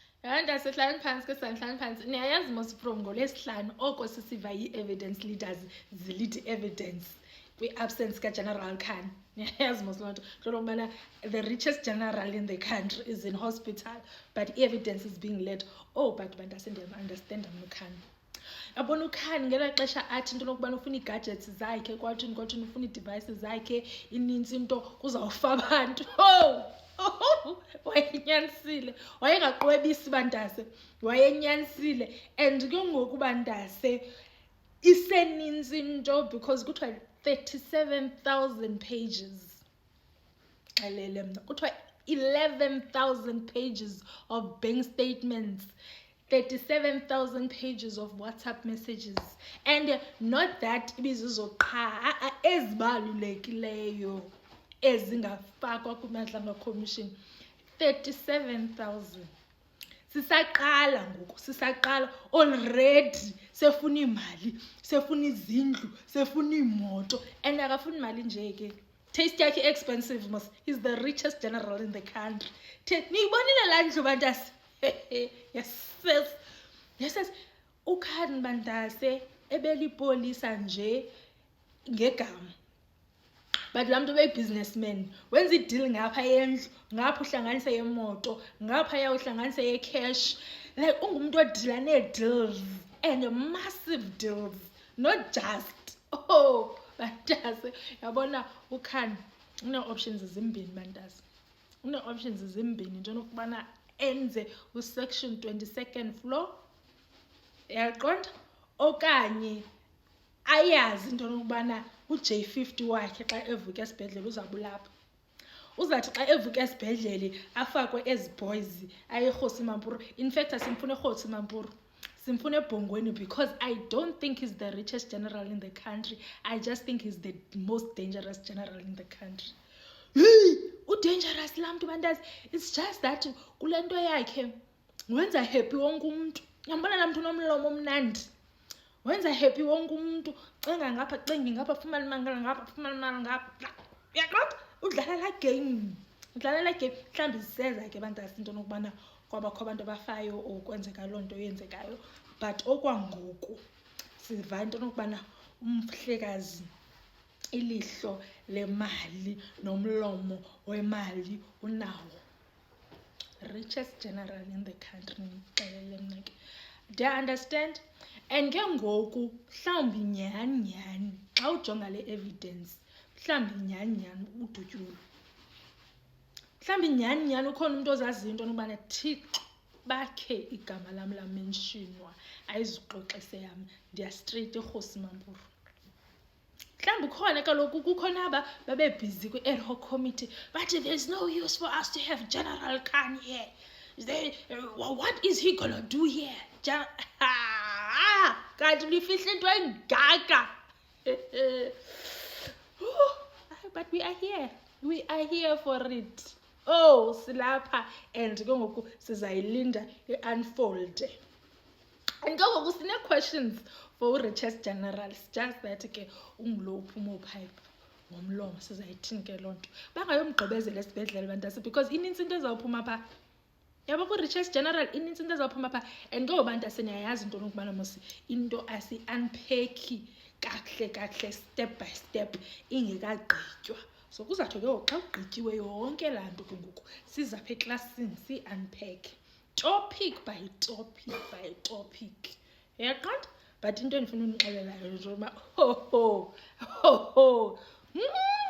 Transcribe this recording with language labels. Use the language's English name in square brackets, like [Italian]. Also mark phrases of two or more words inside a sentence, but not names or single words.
[Xhosa] Andasehlanu phansi ke sanhlanu phansi. Niyayazi mos from ngolesihlanu oko sisiva i- [English] evidence leaders [Xhosa] zilithi evidence kwi-absence kaGeneral Khan. Niyayazi mos loo nto. Kuthiwa ukubana [English] the richest general in the country is in hospital but evidence is being led. [Xhosa] Oh, but bandase ndiyam-understanda mna uKhan. Yabona uKhan ngela xesha athi into lokubana ufuna ii-gadgets zakhe kwathini ufuna ii-devices zakhe inintsi into kuzawufa abantu. Wayenyanisile, wayengaqwebisi bandase, wayenyanisile. And ke ngoku bandase isenintsi into because kuthiwa 37,000 pages. Xelele mna kuthiwa [English] 11,000 pages of bank statements, 37,000 pages of WhatsApp messages, and not that [Xhosa] ibizizo qha ezibalulekileyo ezingafakwa kuMadlanga Commission. [English] 37,000. [Xhosa] Sisaqala ngoku, sisaqala already sefuna imali, sefuna izindlu, sefuna imoto, and akafuni imali nje ke. Taste yakhe expensive mos. [English] He's the richest general in the country. [Xhosa] Niyibonile laa ndlu bandase? [English] Yes. Yes. [Xhosa] uKhan bandase ebelipolisa nje ngegama. But laa mntu businessman, wenza i-deal ngapha yendlu, ngapha uhlanganise yemoto, ngapha uyawuhlanganise yecash. [English] Like [Xhosa] ungumntu odila nee-deals [English] and massive deals, not just. [Xhosa] Bandase, yabona uKhan une-options zimbini bandase. Une-options zimbini into nokubana enze usection 22nd floor. Yaqonda? Okanye ayazi into nokubana uJ50 wakhe xa evuka esibhedlele uzabulapha. Uzathi xa evuka esibhedlele afakwe ezi boys ayeRhosi Mampuru. [English] In fact [Xhosa] asimfune eRhosi Mampuru, simfune eBhongweni [English] because I don't think he's the richest general in the country. I just think he's the most dangerous general in the country. [Xhosa] Dangerous laa mntu bandazi. [English] It's just that [Xhosa] kule nto yakhe wenza happy wonke umntu. Yambona laa mntu unomlomo omnandi. Wenza happy wonke umntu. Cenga ngapha, cengi ngapha, fumana imali ngapha, fumana imali ngapha. Yaqonda? Udlala laa game. Udlala laa game. Mhlawumbi ziseza ke bandase into nokubana kwabakho abantu abafayo or kwenzeka loo nto yenzekayo. But okwangoku siva into nokubana umhlekazi ilihlo lemali nomlomo wemali unawo. [English] Richest general in the country. [Xhosa] Ngixelele mna ke. [English] Do you understand? [Xhosa] And ke ngoku mhlawumbi nyhani xa ujonga le evidence mhlawumbi nyhani udutyulwe. Mhlawumbi nyhani ukhona umuntu ozaziyo into nokubana Thixo bakhe igama lam lamentionwa ayizuxoxe yam ndiya straight eRhosi Mampuru. Mhlawumbi ukhona kaloku kukhona aba babebhizi kwi-ad hoc committee bathi [English] there's no use for us to have General Khan here. What is he gonna do here? [Xhosa] Kanti ulifihla into engaka. [English] But we are here. We are here for it. [Xhosa] Silapha and ke ngoku sizayilinda i-unfold. And ke ngoku sine-questions [English] for richest generals. [Xhosa] Just that ke ungulo uphuma upipe ngomlomo sizayithini ke loo nto. Bangayomgqibezela esibhedlele bantase because inintsi into ezawuphuma phaa. Yabo ku-richest general inintsi into ezawuphuma phaa. And ngoba bantase niyayazi into nokubana mos into asi-unpacki kakuhle [English] step by step [Xhosa] ingekagqitywa. So kuzawuthi ke ngoku xa kugqityiwe yonke laa nto ke ngoku sizapha eklasini si-unpack [English] topic by topic by topic. [Xhosa] Yaqonda? But into endifuna unixelela yona nje uba